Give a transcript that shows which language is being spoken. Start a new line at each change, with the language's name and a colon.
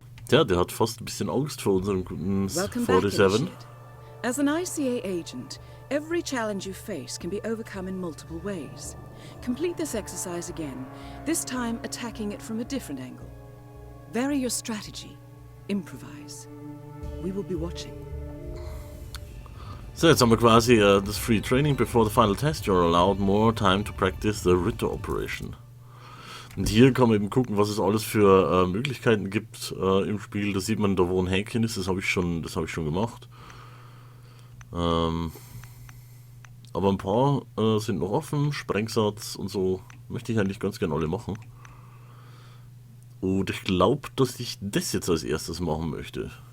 German: Ja, der hat fast ein bisschen Angst vor unserem guten
English: Welcome back, 47. Initiate. As an ICA agent, every challenge you face can be overcome in multiple ways. Complete this exercise again, this time attacking it from a different angle. Vary your strategy. Improvise. We will be watching.
German: So, jetzt haben wir quasi das Free Training.
English: Before the final test, you're allowed more time to practice the Ritter Operation.
German: Und hier kann man eben gucken, was es alles für Möglichkeiten gibt im Spiel. Da sieht man, da wo ein Häkchen ist, das habe ich schon gemacht. Aber ein paar sind noch offen. Sprengsatz und so möchte ich eigentlich ganz gerne alle machen. Und ich glaube, dass ich das jetzt als erstes machen möchte.